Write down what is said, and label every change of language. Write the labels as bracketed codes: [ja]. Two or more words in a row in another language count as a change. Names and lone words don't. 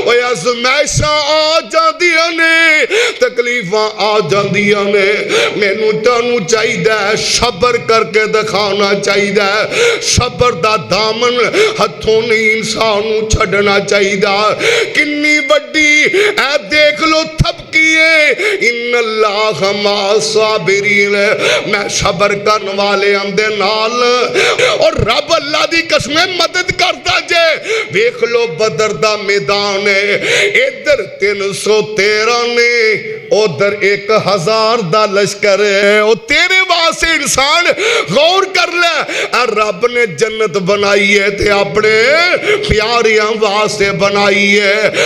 [pa] ਅਜ਼ਮਾਇਸ਼ਾਂ ਆ ਜਾਂਦੀਆਂ ਨੇ, ਤਕਲੀਫ਼ਾਂ ਆ ਜਾਂਦੀਆਂ ਨੇ, ਮੈਨੂੰ ਤੈਨੂੰ ਚਾਹੀਦਾ ਹੈ ਸਬਰ ਕਰਕੇ ਦਿਖਾਣਾ ਚਾਹੀਦਾ ਹੈ। ਸਬਰ ਦਾ ਦਾਮਨ ਹੱਥੋਂ ਨਹੀਂ ਇਨਸਾਨ ਨੂੰ ਛੱਡਣਾ ਚਾਹੀਦਾ। ਕਿੰਨੀ ਵੱਡੀ ਐ ਦੇਖ ਲੋ ਥਪਕੀ ਹੈ, [ar] إن الله مع الصابرين, [pa] ਮੈਂ ਸਬਰ ਕਰਨੇ ਵਾਲੇ ਦੇ ਨਾਲ। ਔਰ ਰੱਬ ਅੱਲਾਹ ਦੀ ਕਸਮ ਮਦਦ ਕਰਤਾ ਜੇ। ਦੇਖ ਲੋ ਬਦਰ ਦਾ ਮੈਦਾਨ ਹੈ, ਇਧਰ 313 ਨੇ, ਉਧਰ 1000 ਦਾ ਲਸ਼ਕਰ ਹੈ। ਓ ਤੇਰੇ ਵਾਸਤੇ ਇਨਸਾਨ ਗ਼ੌਰ ਕਰ ਲੇ, ਰੱਬ ਨੇ ਜੰਨਤ ਬਣਾਈ ਹੈ ਤੇ ਅਪਣੇ ਪਿਆਰਿਆਂ ਵਾਸਤੇ ਬਣਾਈ ਹੈ।